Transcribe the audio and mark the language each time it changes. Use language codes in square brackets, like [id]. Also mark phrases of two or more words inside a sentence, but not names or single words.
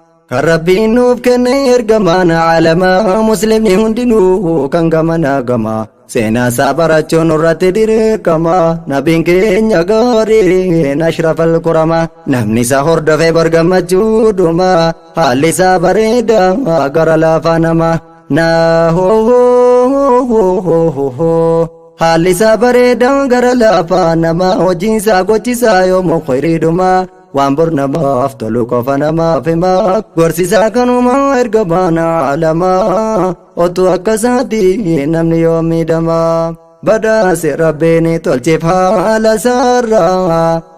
[om] Kan Rabbiin nuuf kenne ergamaan alamaa, Muslimni hundinuu kan gamana gama. Seenaa isaa barachuun irratti dirqama. Nabiin keenya gaariin [ar] أشرف الكرماء. [om] Namni isa hordofee bor gammachuu dhuma. Haalli isaa bareeda gara laafaa nama. Na ho ho ho ho ho ho ho. Haalli isaa bareeda gara laafaa nama. Hojiin isaa gochisaa yoomuu khayrii dhuma. Waan bor namaaf tolu qofa namaaf hima. Gorsisaa kanuma erga baana alama. Otu akka isaati namni yoo miidhama. Badhaase Rabbiin tolcheef haala isaarraa.